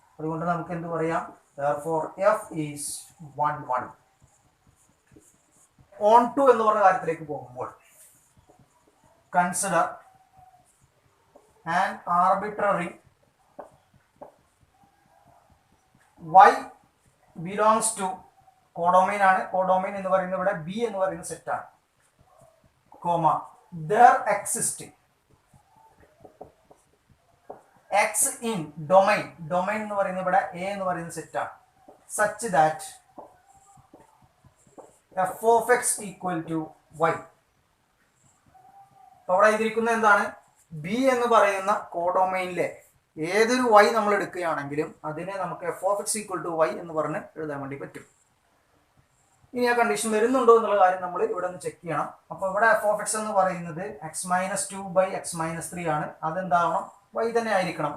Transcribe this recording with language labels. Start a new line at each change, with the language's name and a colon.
Malayalam: അതുകൊണ്ട് നമുക്ക് എന്ത് പറയാം?
English: therefore f is 1 onto
Malayalam: എന്ന് പറഞ്ഞ കാര്യത്തിലേക്ക് പോകുമ്പോൾ
English: consider an arbitrary y belongs to codomain
Malayalam: ആണ്. കോഡോമൈൻ എന്ന് പറയുന്നത് ഇവിടെ ബി എന്ന് പറയുന്ന സെറ്റ് ആണ്. Comma
English: there exist x in domain
Malayalam: എന്ന് പറയുന്നത് ഇവിടെ a എന്ന് പറയുന്ന സെറ്റ് ആണ്.
English: such that f of x equal to y.
Malayalam: അപ്പോൾ അവിടെ എഴുതിയിരിക്കുന്നത് എന്താണ്? ബി എന്ന് പറയുന്ന കോഡൊമൈനിലെ ഏതൊരു y നമ്മൾ എടുക്കുകയാണെങ്കിലും അതിനെ നമുക്ക് f(x) = y എന്ന് പറഞ്ഞ് എഴുതാൻ വേണ്ടി പറ്റും. ഇനി ആ കണ്ടീഷൻ വരുന്നുണ്ടോ എന്നുള്ള കാര്യം നമ്മൾ ഇവിടെ ഒന്ന് ചെക്ക് ചെയ്യണം. അപ്പോൾ ഇവിടെ f(x) എന്ന് പറയുന്നത് x-2/x-3 ആണ്. അതെന്താവണം? y തന്നെ ആയിരിക്കണം.